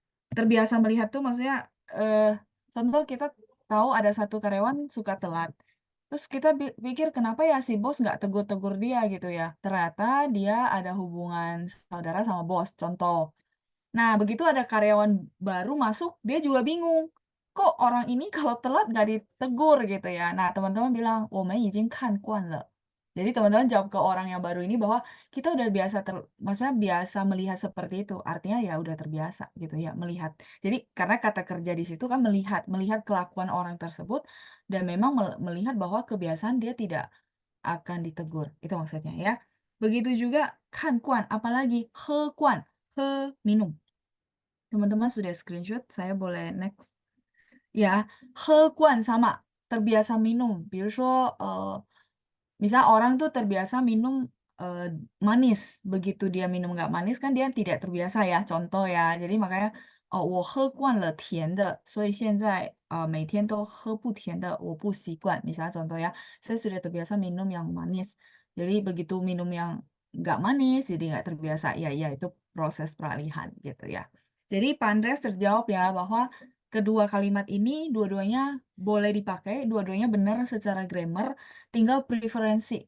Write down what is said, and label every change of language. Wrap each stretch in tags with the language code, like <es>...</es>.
<id>Terbiasa melihat tuh maksudnya eh, contoh kita tahu ada satu karyawan suka telat. Terus kita pikir kenapa ya si bos nggak tegur-tegur dia gitu ya. Ternyata dia ada hubungan saudara sama bos, contoh. Nah, begitu ada karyawan baru masuk, dia juga bingung. Kok orang ini kalau telat nggak ditegur gitu ya. Nah, teman-teman bilang,</id> <zh>我们已经看惯了.</zh> <id>Jadi teman-teman jawab ke orang yang baru ini bahwa kita udah biasa maksudnya biasa melihat seperti itu. Artinya ya udah terbiasa gitu ya melihat. Jadi karena kata kerja di situ kan melihat, melihat kelakuan orang tersebut dan memang melihat bahwa kebiasaan dia tidak akan ditegur. Itu maksudnya ya. Begitu juga kan kuan, apalagi he kuan, he minum. Teman-teman sudah screenshot, saya boleh next. Ya, 喝惯 sama terbiasa minum.</id> <zh>比如说,</zh> <id>misal orang tuh terbiasa minum eh, manis. Begitu dia minum nggak manis kan dia tidak terbiasa ya. Contoh ya. Jadi makanya,</id> <zh>我喝惯了甜的，所以现在每天都喝不甜的，我不习惯.</zh> <id>Misalnya contoh ya, saya sudah terbiasa minum yang manis. Jadi begitu minum yang nggak manis, jadi nggak terbiasa. Ya, ya itu proses peralihan gitu ya. Jadi Pak Andreas terjawab ya bahwa kedua kalimat ini dua-duanya boleh dipakai, dua-duanya benar secara grammar, tinggal preferensi.</id>